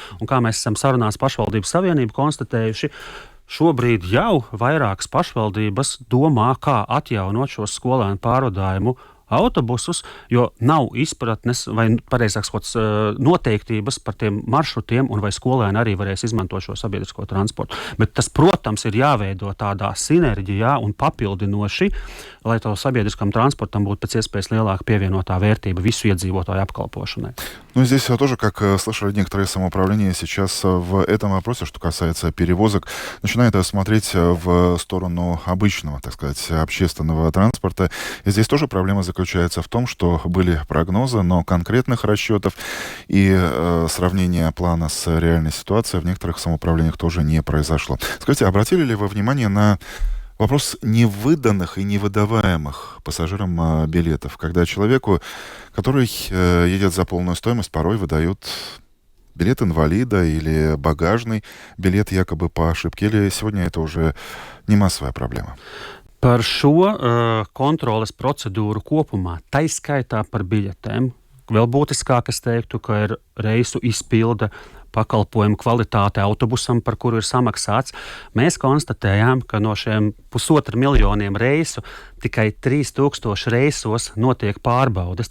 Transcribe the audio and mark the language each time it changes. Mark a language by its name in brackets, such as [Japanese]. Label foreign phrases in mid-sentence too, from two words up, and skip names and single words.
[Latvian] Un kā mēs esam sarunās pašvaldības savienību konstatējuši, Šobrīd jau vairākas pašvaldības domā, kā atjaunot šo skolēnu pārvadājumu autobusus, jo nav izpratnes vai, pareizāk sakot, noteiktības par tiem maršrutiem, un vai skolēni arī varēs izmantot šo sabiedrisko transportu. Bet tas, protams, ir jāveido tādā sinerģijā un papildinoši, lai to sabiedriskam transportam būtu pēc iespējas lielāka pievienotā vērtība visu иедzīvotāju apkalpošanai. [Russian] Ну, здесь тоже, как слышали некоторые самоуправления сейчас в этом вопросе, что касается перевозок, начинают смотреть в сторону обычного, так сказать, общественного транспорта. И здесь тоже проблема заключается в том, что были прогнозы, но конкретных расчетов и сравнения плана с реальной ситуацией в некоторых самоуправлениях тоже не произошло. Скажите, обратили ли вы внимание на вопрос невыданных и невыдаваемых пассажирам билетов, когда человеку, который едет за полную стоимость, порой выдают билет инвалида или багажный билет якобы по ошибке, или сегодня это уже не массовая проблема? [Latvian] Par šo kontroles procedūru kopumā, tai skaitā par biļetēm, vēl būtiskāk es teiktu, ka ir reisu izpilde, pakalpojumu kvalitāte autobusam, par kuru ir samaksāts. Mēs konstatējām, ka no šiem 1,5 miljoniem reisu tikai 3000 reisos notiek pārbaudes.